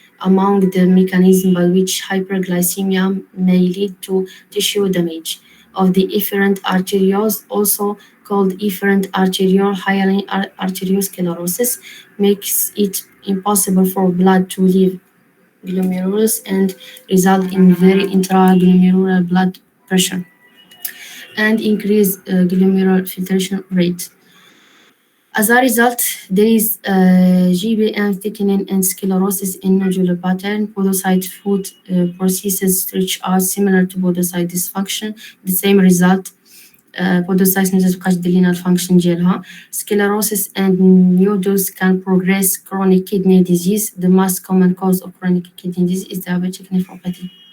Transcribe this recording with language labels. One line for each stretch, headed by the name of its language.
English: Among the mechanisms by which hyperglycemia may lead to tissue damage of the efferent arterioles, also called efferent arteriole hyaline arteriosclerosis, makes it impossible for blood to leave glomerulus and result in very intraglomerular blood pressure and increase glomerular filtration rate. As a result, there is GBM thickening and sclerosis in nodular pattern. Podocyte food processes which are similar to podocyte dysfunction. The same result.
Arabic: Podocytes ما تبقاش دير لينا الفانكشن ديالها.
English: Sclerosis and nodus can progress chronic kidney disease. The most common cause of chronic kidney disease is diabetic nephropathy.